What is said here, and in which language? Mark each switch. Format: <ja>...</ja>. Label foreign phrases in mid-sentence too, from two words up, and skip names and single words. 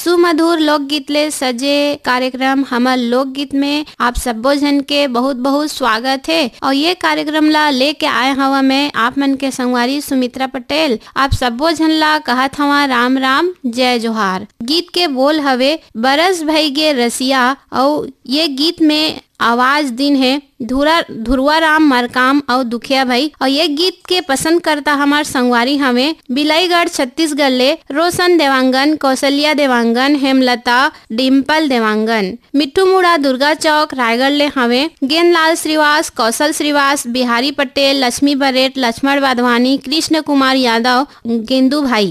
<hne>मधुर लोकगीत ले सजे कार्यक्रम हमर लोकगीत में आप सब्बो जन के बहुत बहुत स्वागत है। और ये कार्यक्रम ला लेके आए हवा मैं आप मन के संगवारी सुमित्रा पटेल। आप सब्बो जन ला कहत हवा राम राम जय जोहार। गीत के बोल हवे बरस भई गे रसिया। और ये गीत में आवाज दिन है ध्रुवा राम मरकाम और दुखिया भाई। और ये गीत के पसंद करता हमार संगवारी हमें बिलाईगढ़ छत्तीसगढ़ ले रोशन देवांगन, कौशल्या देवांगन, हेमलता, डिम्पल देवांगन, मिट्टू मुड़ा दुर्गा चौक रायगढ़ ले हमें गेंदलाल श्रीवास, कौशल श्रीवास, बिहारी पटेल, लक्ष्मी बरेट, लक्ष्मण वाधवानी, कृष्ण कुमार यादव, गेंदू भाई।</hne>